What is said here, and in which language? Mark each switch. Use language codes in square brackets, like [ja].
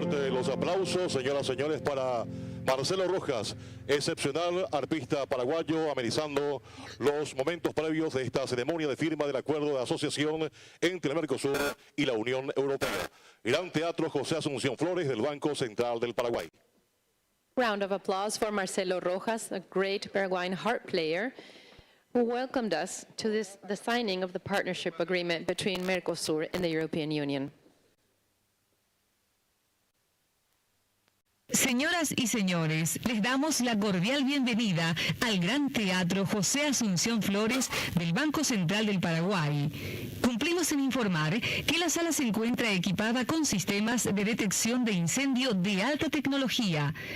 [es] Los aplausos, señoras y señores, para Marcelo Rojas, excepcional arpista paraguayo, amenizando los momentos previos de esta ceremonia de firma del acuerdo de asociación entre el Mercosur y la Unión Europea. Gran Teatro José Asunción Flores del Banco Central del Paraguay. [en] Round of applause for Marcelo Rojas, a great Paraguayan harp player, who welcomed us to the signing of the partnership agreement between Mercosur and the European Union. [es] Señoras y señores, les damos la cordial bienvenida al Gran Teatro José Asunción Flores del Banco Central del Paraguay. Cumplimos en informar que la sala se encuentra equipada con sistemas de detección de incendio de alta tecnología.